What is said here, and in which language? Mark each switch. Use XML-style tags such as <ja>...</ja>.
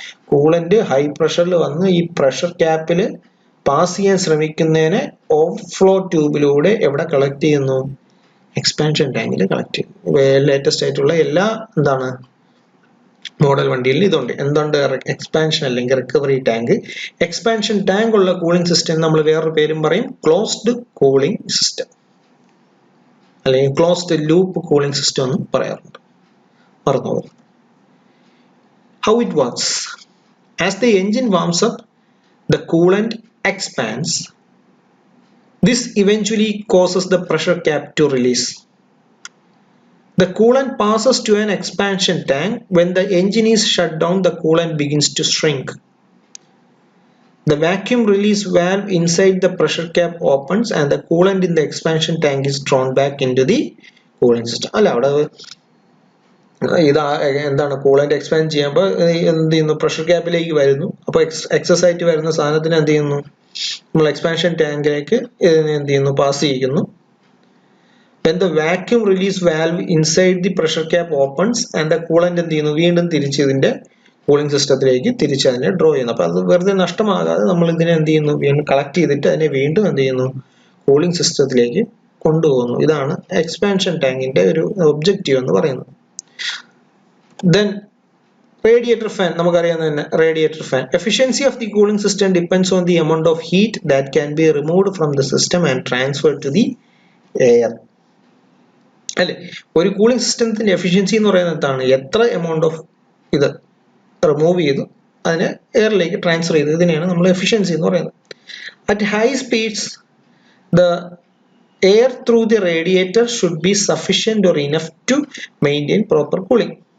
<en>Coolant high pressure</en> <ml>വന്ന് ഈ pressure ക്യാപ്പിൽ pass ചെയ്യാൻ ശ്രമിക്കുന്നതിനെ ഓവർഫ്ലോ ട്യൂബിലൂടെ എവിടെ കളക്ട് ചെയ്യുന്നു? എക്സ്പാൻഷൻ ടാങ്കിൽ കളക്ട് ചെയ്യുന്നു. ലേറ്റസ്റ്റ് ആയിട്ടുള്ള എല്ലാ എന്താണ് മോഡൽ വണ്ടിയിൽ ഇതുണ്ട്. എന്തുണ്ട്? എക്സ്പാൻഷൻ അല്ലെങ്കിൽ റിക്കവറി ടാങ്ക്. എക്സ്പാൻഷൻ ടാങ്ക് ഉള്ള കൂളിംഗ് സിസ്റ്റം നമ്മൾ വേറൊരു പേരും പറയും, ക്ലോസ്ഡ് കൂളിംഗ് സിസ്റ്റം അല്ലെങ്കിൽ ക്ലോസ്ഡ് ലൂപ്പ് കൂളിംഗ് സിസ്റ്റം എന്ന് പറയാറുണ്ട്.</ml> <en>മറന്നുപോകും. How it works? As the engine warms up, the coolant expands. This eventually causes the pressure cap to release. The coolant passes to an expansion tank. When the engine is shut down, the coolant begins to shrink. The vacuum release valve inside the pressure cap opens and the coolant in the expansion tank is drawn back into the cooling system.</en> <ml>അല്ല, അവിടെ ഇത് എന്താണ്, coolant expand ചെയ്യുമ്പോൾ എന്ത് ചെയ്യുന്നു, pressure ക്യാപ്പിലേക്ക് വരുന്നു. അപ്പോൾ excess ആയിട്ട് വരുന്ന സാധനത്തിന് എന്ത് ചെയ്യുന്നു, നമ്മൾ എക്സ്പാൻഷൻ ടാങ്കിലേക്ക് ഇതിനെ എന്ത് ചെയ്യുന്നു, പാസ് ചെയ്യുന്നു.</ml> <en>When the vacuum release valve inside the pressure cap opens and the coolant</en> <ml>എന്ത് ചെയ്യുന്നു, വീണ്ടും തിരിച്ച് ഇതിന്റെ കൂളിംഗ് സിസ്റ്റത്തിലേക്ക് തിരിച്ച് അതിനെ ഡ്രോ ചെയ്യുന്നു. അപ്പോൾ അത് വെറുതെ നഷ്ടമാകാതെ നമ്മൾ ഇതിനെ എന്ത് ചെയ്യുന്നു, വീണ്ടും കളക്ട് ചെയ്തിട്ട് അതിനെ വീണ്ടും എന്ത് ചെയ്യുന്നു, കൂളിംഗ് സിസ്റ്റത്തിലേക്ക് കൊണ്ടുപോകുന്നു. ഇതാണ് എക്സ്പാൻഷൻ ടാങ്കിന്റെ ഒരു ഒബ്ജക്റ്റീവ് എന്ന് പറയുന്നത്.</ml> <en>Then radiator fan,</en> <ml>നമുക്കറിയാവുന്ന തന്നെ</ml> <en>radiator fan. Efficiency of the cooling system depends on the amount of heat that can be removed from the system and transferred to the air.</en> <ml>അല്ലെ, ഒരു കൂളിംഗ് സിസ്റ്റത്തിന്റെ efficiency എന്ന് പറയുന്നത് എന്താണ്? എത്ര എമൗണ്ട് ഓഫ് ഇത് റിമൂവ് ചെയ്തു അതിനെ എയറിലേക്ക് ട്രാൻസ്ഫർ ചെയ്തു, ഇതിനെയാണ് നമ്മൾ എഫിഷ്യൻസി എന്ന് പറയുന്നത്.</ml> <en>At high speeds the air through the radiator should be sufficient or enough to maintain proper cooling.</en>